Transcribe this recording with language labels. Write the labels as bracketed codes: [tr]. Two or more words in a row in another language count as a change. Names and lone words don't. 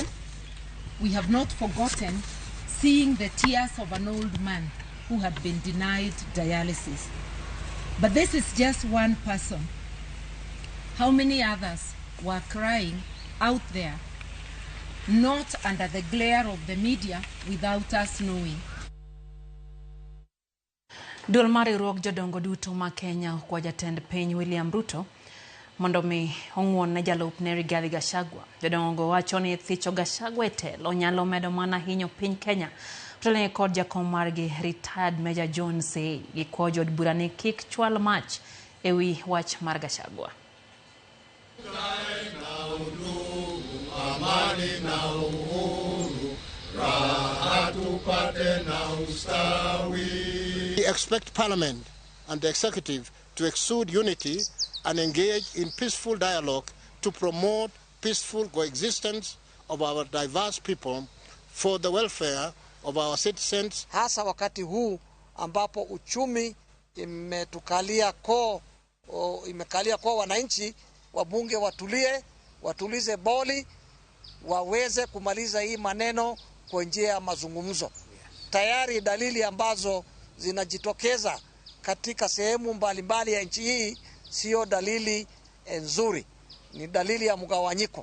[en] We have not forgotten seeing the tears of an old man who had been denied dialysis. But this is just one person. How many others were crying out there, not under the glare of the media, without us knowing? [luo] Duol mar riwruok jodongo duto ma Kenya kwa jatend piny William Ruto mondo mi ong'won ne jalup ne Rigathi Gachagua. Jodongo wacho ni thicho Gachagua e telo nyalo medo mana hinyo piny Kenya. Mtolene kod jakom margi [en] retired Major [luo] John Say gikwo jod bura ni kik chwal mach ewi wach mar Gachagua. [en] We expect Parliament and the Executive to exude unity and engage in peaceful dialogue to promote peaceful coexistence of our diverse people for the welfare of our citizens. [sw] Hasa wakati huu ambapo uchumi imekalia koo wananchi, wabunge watulize boli, waweze kumaliza hii maneno kwa njia ya mazungumzo. Tayari dalili ambazo zinajitokeza katika sehemu mbalimbali ya nchi hii sio dalili nzuri, ni dalili ya mgawanyiko.